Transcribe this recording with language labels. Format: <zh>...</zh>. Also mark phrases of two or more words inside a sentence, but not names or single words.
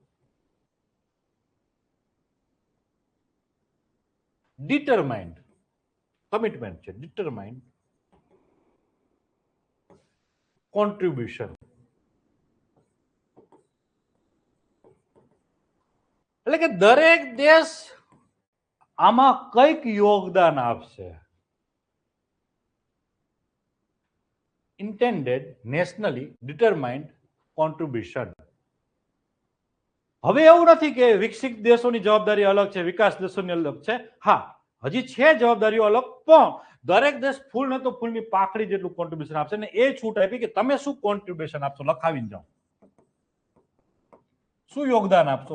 <en>determined commitment છે, determined contribution.</en> <gu>એટલે કે દરેક દેશ આમાં કઈક યોગદાન આપશે.</gu> <en>intended nationally determined contribution.</en> <gu>હવે એવું નથી કે વિકસિત દેશોની જવાબદારી અલગ છે, વિકાસ દેશોની અલગ છે. હા, હજી છે જવાબદારીઓ અલગ, પણ દરેક દેશ ફૂલ ને તો ફૂલની પાકડી જેટલું કોન્ટ્રીબ્યુશન આપશે ને એ છૂટ આપી કે તમે શું કોન્ટ્રીબ્યુશન આપશો લખાવીને જાઓ, શું યોગદાન આપશો.</gu>